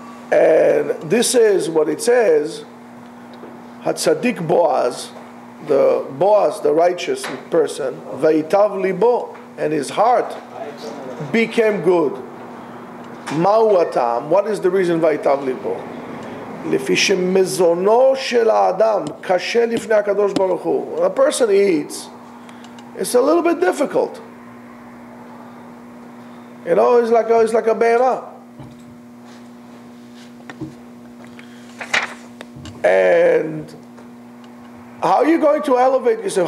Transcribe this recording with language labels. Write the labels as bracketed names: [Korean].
[English] And this is what it says, Hatzadik Boaz, the righteous person, Vayitav libo, and his heart became good. Ma'u hatam, what is the reason Vayitav libo? [Hebrew] לפי שמזונו של האדם קשה לפני הקדוש ברוך הוא. [English] When a person eats, it's a little bit difficult. You know, it's like a be'era. And how are you going to elevate yourself?